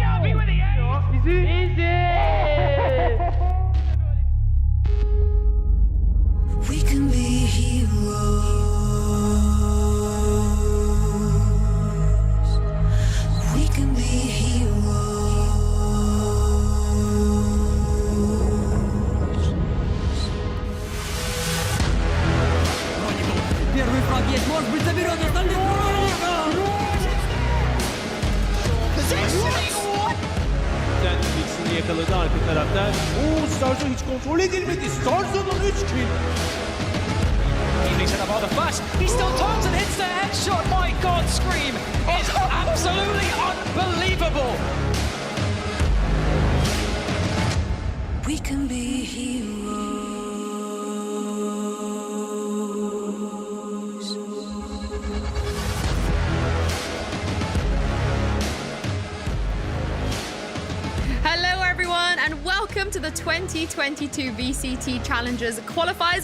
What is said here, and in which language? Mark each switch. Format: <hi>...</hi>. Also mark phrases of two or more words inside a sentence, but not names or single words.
<en>Yavi with the ace! Easy! We can be heroes. We can be heroes.</en> <ru>Первый фраг есть, может быть, заберет остальных.</ru> <tr>Mix'ini yakaladı arka taraftan. Starzo hiç kontrol edilmedi. Starzo'nun 3 kill.</tr> <en>Evening set up rather fast. He still turns and hits the headshot. My God, Scream is absolutely unbelievable. We can be heroes. Hello everyone and welcome to the 2022 VCT Challengers Qualifiers.</en>